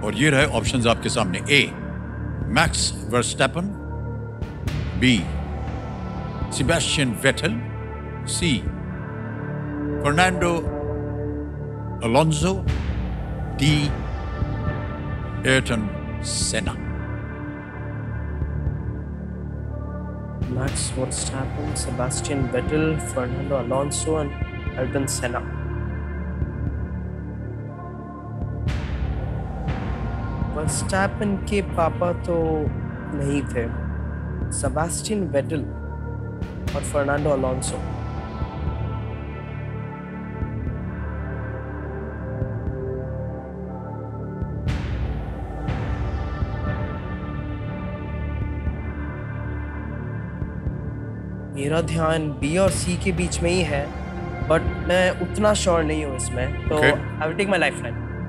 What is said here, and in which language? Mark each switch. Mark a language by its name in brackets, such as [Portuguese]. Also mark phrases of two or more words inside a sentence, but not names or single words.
[Hindi] और ये रहे ऑप्शंस आपके सामने। ए, मैक्स वर्स्टैपन, बी, सेबेस्टियन वेटल, सी, फर्नांडो अलोंसो, डी, एयरटन सेना। [English] Max Verstappen, Sebastian Vettel, Fernando Alonso and Ayrton Senna. [Hindi] वर्स्टैपन के पापा तो नहीं थे, सेबास्टियन वेटल और फर्नांडो अलोंसो। मेरा ध्यान बी और सी के बीच में ही है, बट मैं उतना श्योर नहीं हूँ इसमें, तो [English] I will take my lifeline.